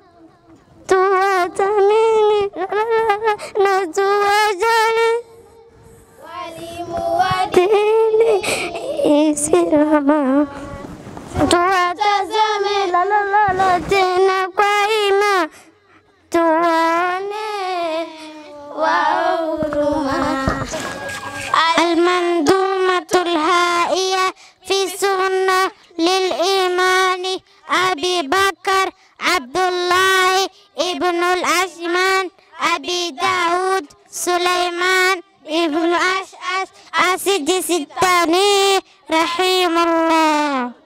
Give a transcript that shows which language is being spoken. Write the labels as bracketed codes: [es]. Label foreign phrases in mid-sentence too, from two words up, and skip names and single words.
[sw] Tuwathamini na tuwajali walimu wa dini Islamu. Tuwatazame tena kwa ima, tuwaone wao huruma. [ar] المنظومة الهائية في سنة للإمام أبي بكر عبد الله ابن الأشمان أبي داود سليمان ابن أشعث السجستاني رحمه الله.